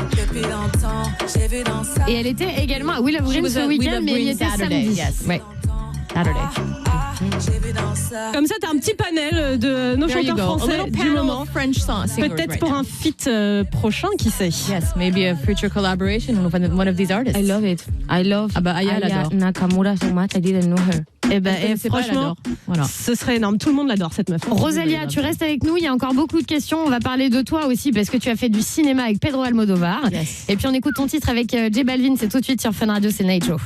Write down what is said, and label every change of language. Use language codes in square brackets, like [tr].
[fr] Depuis longtemps, j'ai vu dans ça. Et elle était également à We Love Green ce week-end, mais elle y était samedi. [en] Yes. Ouais. Saturday. [fr] Comme ça, t'as un petit panel de nos chanteurs français du moment. Peut-être pour un feat prochain, qui sait. [en] Yes, maybe a future collaboration with one of these artists. I love it. I love Aya Nakamura so much. I didn't know her. [fr] Franchement, voilà. Ce serait énorme. Tout le monde l'adore, cette meuf. Rosalia, tu restes avec nous. Il y a encore beaucoup de questions. On va parler de toi aussi parce que tu as fait du cinéma avec Pedro Almodovar. [en] Yes. [fr] Et puis on écoute ton titre avec J Balvin. C'est tout de suite sur Fun Radio, c'est le Night Show.